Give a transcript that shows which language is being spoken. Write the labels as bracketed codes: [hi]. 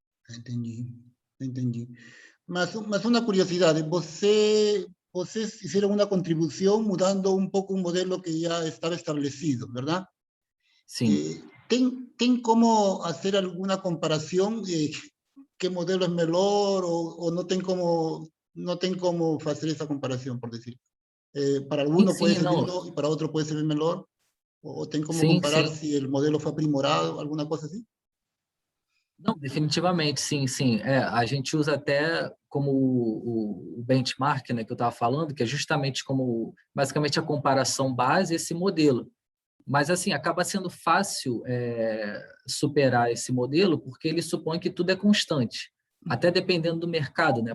[pt] Entendi. Mas uma curiosidade, vocês fizeram uma contribuição mudando um pouco o modelo que já estava estabelecido, verdade? Sim. ¿Tem como fazer alguma comparação? [es] ¿Qué modelo es mejor o no [pt] tem como [es] hacer esa comparación, por decir? Para alguno puede ser mejor y para otro puede ser mejor, o [pt] tem como comparar [es] si el modelo fue aprimorado, alguna cosa así? [pt] Não, definitivamente, sim. A gente usa até como o benchmark, né, que eu estava falando, que é justamente como, basicamente, a comparação base esse modelo. Mas, assim, acaba sendo fácil superar esse modelo, porque ele supõe que tudo é constante, até dependendo do mercado, né?